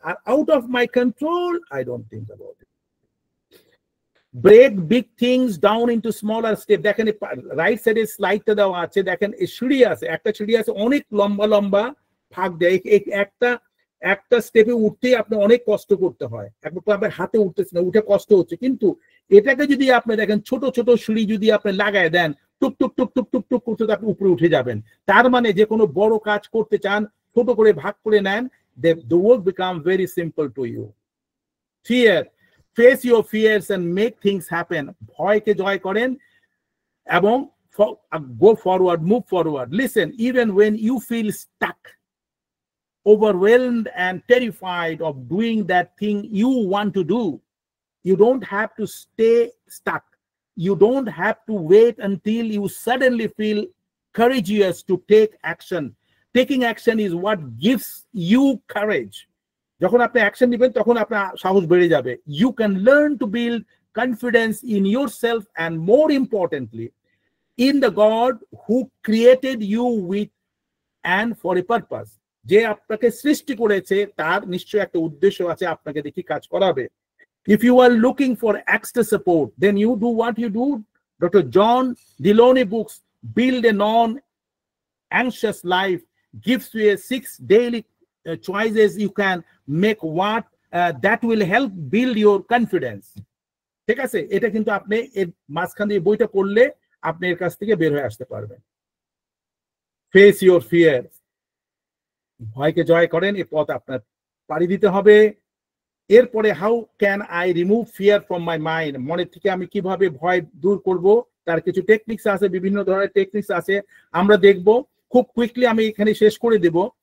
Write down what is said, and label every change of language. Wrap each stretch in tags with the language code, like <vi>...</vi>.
<en>আর out of my control, I don't think about it. Break big things down into smaller step,</en> <bn>দেখেন right সাইডে স্লাইডটা দেওয়া আছে, দেখেন এই সিঁড়ি আছে, একটা সিঁড়ি আছে অনেক লম্বা লম্বা ফাঁক দেয়, একটা স্টেপে উঠতেই আপনি অনেক কষ্ট করতে হয়, আপনার হাতে উঠতেছে না, উঠে কষ্ট হচ্ছে, কিন্তু এটাকে যদি আপনি দেখেন ছোট ছোট সিঁড়ি যদি আপনি লাগায় দেন, টুক টুক টুক টুক টুক টুক করতে আপনি উপরে উঠে যাবেন। তার মানে যে কোনো বড় কাজ করতে চান, ছোট করে ভাগ করে নেন,</bn> <en>the work become very simple to you. Fear, face your fears and make things happen.</en> <bn>ভয়কে জয় করেন এবং</bn> <en>go forward, move forward. Listen, even when you feel stuck, overwhelmed and terrified of doing that thing you want to do. You don't have to stay stuck. You don't have to wait until you suddenly feel courageous to take action. Taking action is what gives you courage.</en> <bn>যখন আপনি action নেবেন তখন আপনার সাহস বেড়ে যাবে.</bn> <en>You can learn to build confidence in yourself and more importantly in the God who created you with and for a purpose.</en> <bn>যে আপনাকে সৃষ্টি করেছে তার নিশ্চয়ই একটা উদ্দেশ্য আছে আপনাকে দেখি কাজ করাবে.</bn> <en>If you are looking for extra support, then you do what you do. Dr. John Deloney books, Build a Non-Anxious Life, gives you 6 daily choices you can make what that will help build your confidence.</en> <bn>ঠিক আছে, এটা কিন্তু আপনি এর মাঝখান দিয়ে বইটা পড়লে আপনি এর কাছ থেকে বের হয়ে আসতে পারবেন.</bn> <en>Face your fears.</en> <bn>ভয়কে জয় করেন, এই পথ আপনার পাড়ি দিতে হবে. এরপরে</bn> <en>how can I remove fear from my mind,</en> <bn>মনের থেকে আমি কিভাবে ভয় দূর করব, তার কিছু টেকনিক্স আছে, বিভিন্ন ধরনের টেকনিক্স আছে, আমরা দেখব খুব কুইকলি. আমি এখানে শেষ করে দেব.</bn>